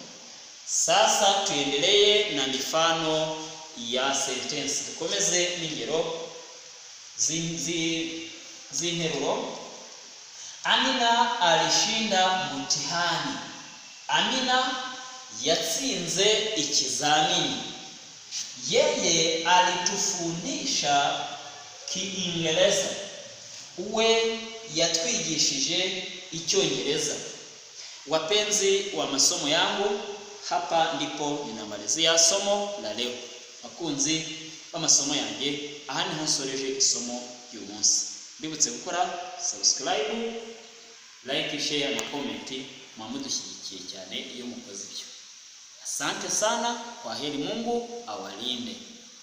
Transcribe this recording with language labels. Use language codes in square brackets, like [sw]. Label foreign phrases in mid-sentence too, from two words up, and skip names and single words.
[sw] Sasa tuendelee na mifano ya sentence. [rw] Tukomeze n'ingero z'interuro. [sw] Amina alishinda mtihani. [rw] Amina yatsinze ikizamini. [sw] Yeye alitufundisha Kiingereza. [rw] We yatwigishije Icyongereza. [sw] Wapenzi wa masomo yangu, hapa ndipo ninamalizia somo la leo. [rw] Bakunzi b'amasomo yanjye, aha niho nsoreje isomo y'umunsi. Ndibutse gukora [en] subscribe, like, share [rw] na comment, mwamudushyigikiye cyane iyo mukoze ibyo. [sw] Asante sana, kwaheri, Mungu awalinde.